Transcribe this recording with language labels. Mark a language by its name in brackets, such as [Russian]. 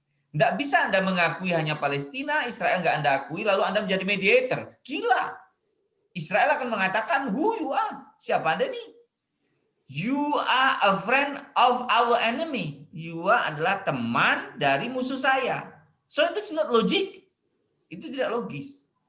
[Indonesian] Tidak bisa Anda mengakui hanya Palestina, Israel nggak Anda akui, lalu Anda menjadi mediator. Gila. Israel akan mengatakan, [English] who you are? [Indonesian] Siapa Anda nih? [English] You are a friend of our enemy. [Indonesian] You adalah teman dari musuh saya. [English] So it is not logic. [Indonesian] Itu tidak logis.